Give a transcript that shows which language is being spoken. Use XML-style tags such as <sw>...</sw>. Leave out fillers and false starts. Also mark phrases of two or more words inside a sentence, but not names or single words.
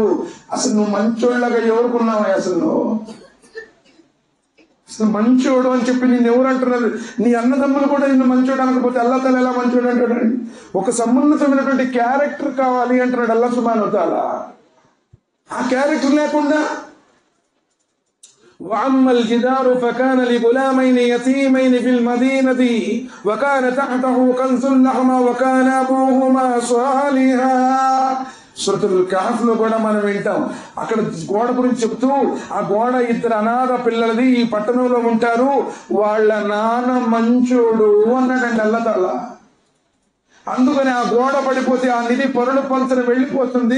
<te>అసలు నువ్వు మంచోళ్ళగా ఎవరుకున్నావా? అసలు మంచోడు అని చెప్పి నిన్ను ఎవరు అంటున్నారు? నీ అన్నదమ్ములు కూడా నిన్ను మంచోడు అనకపోతే</te> <ar>الله تعالى</ar> <te>ఎలా మంచోడు అంటాడండి? ఒక సమున్నతమైనటువంటి క్యారెక్టర్ కావాలి అంటున్నాడు</te> <ar>الله سبحانه وتعالى.</ar> <te>ఆ క్యారెక్టర్ లేకుండా</te> <ar>وأما الجدار فكان لغلامين يتيمين في المدينة وكان تحته كنز لهما وكان أبوهما صالحا.</ar> <te>సూరతుల్ కహఫ్ లో కూడా మనం వింటాం. అక్కడ గోడ గురించి చెప్తూ, ఆ గోడ 2 అనాథ పిల్లలది, ఈ పట్టణంలో ఉంటారు, వాళ్ళ నాన్న మంచోడు అన్నాడండి</te> <ar>الله تعالى.</ar> <te>అందుకని ఆ గోడ పడిపోతే ఆ నిధి పరుల పంచన వెళ్ళిపోతుంది.</te>